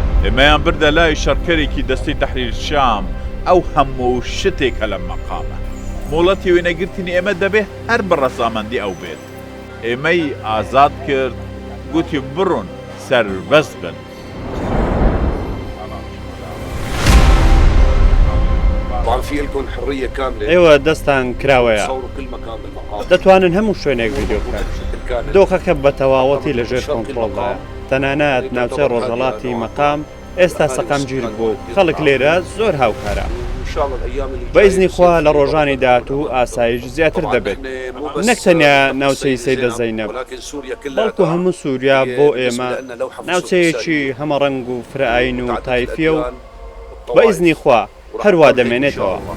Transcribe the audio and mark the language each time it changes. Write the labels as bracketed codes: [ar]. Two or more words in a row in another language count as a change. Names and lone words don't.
[ckb] ئێمەیان بردە لای شەڕکەرێکی دەستەی تەحریر شام ئەو هەموو شتێکە لە مەقامە مۆڵەتی وێنەگرتنی ئێمە دەبێت هەر بە ڕەسامەندی ئەو بێت ئێمەی ئازاد کرد گوتی بڕۆن سەربەست بن [ar] طبعا في لكم حريه كامله [ckb] ئێوە دەستان کراوەیە [ar] تصوروا كل مكان بالمقام [ckb] دەتوانن هەموو شوێنێک ڤیدیۆ بکەن دۆخەکە بە تەواوەتی لەژێر کۆنتڕۆڵدایە تەنانەت ناوچەی ڕۆژهەڵاتی مەقام ئێستا سەقامگیر بوو خەڵک لێرە زۆر هاوکارە بە ئیزنی خوا لە ڕۆژانی داهاتوو ئاسایش زیاتر دەبێت نەک تەنیا ناوچەی سەیدە زەینەب بەڵکو هەموو سووریا بۆ ئێمە ناوچەیەکی هەمە ڕەنگ و فرعین و تایفیە و بە ئیزنی خوا هەروە دەمێنێتەوە